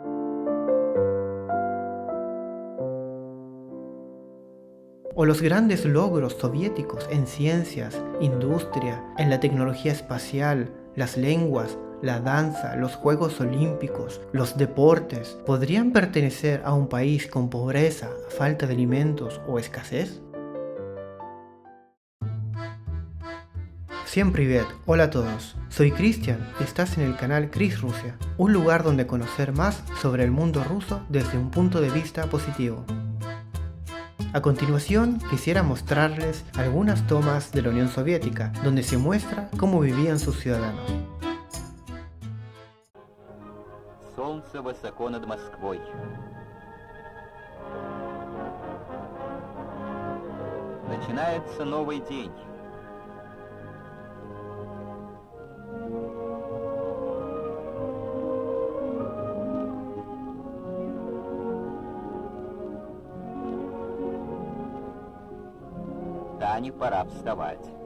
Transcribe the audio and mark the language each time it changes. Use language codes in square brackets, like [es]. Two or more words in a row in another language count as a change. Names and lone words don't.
[es] ¿O los grandes logros soviéticos en ciencias, industria, en la tecnología espacial, las lenguas, la danza, los Juegos Olímpicos, los deportes, podrían pertenecer a un país con pobreza, falta de alimentos o escasez? [ru] Всем привет, [es] hola a todos, soy Cristian y estás en el canal Cris Rusia, un lugar donde conocer más sobre el mundo ruso desde un punto de vista positivo. A continuación quisiera mostrarles algunas tomas de la Unión Soviética, donde se muestra cómo vivían sus ciudadanos. [ru] Солнце высоко над Москвой. Начинается новый день. Тане пора вставать.